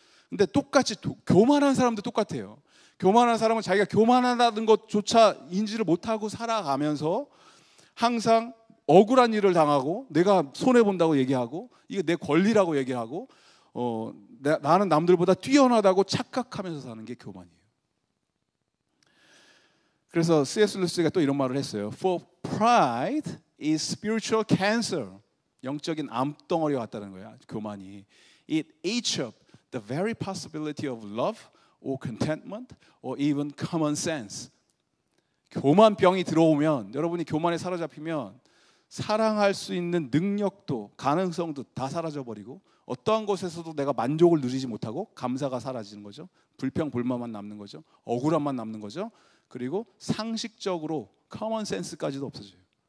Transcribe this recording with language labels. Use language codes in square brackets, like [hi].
[ko] 근데 똑같이 교만한 사람도 똑같아요. 교만한 사람은 자기가 교만하다는 것조차 인지를 못하고 살아가면서 항상 억울한 일을 당하고 내가 손해본다고 얘기하고 이게 내 권리라고 얘기하고 나는 남들보다 뛰어나다고 착각하면서 사는 게 교만이에요. 그래서 C.S. 루이스가 또 이런 말을 했어요. [en] For pride is spiritual cancer. [ko] 영적인 암덩어리와 같다는 거야, 교만이. [en] It eats up the very possibility of love or contentment or even common sense. [ko] 교만병이 들어오면, 여러분이 교만에 사로잡히면 사랑할 수 있는 능력도 가능성도 다 사라져버리고 어떠한 것에서도 내가 만족을 누리지 못하고 감사가 사라지는 거죠. 불평, 불만만 남는 거죠. 억울함만 남는 거죠. 그리고 상식적으로 커먼 센스까지도 없어져요.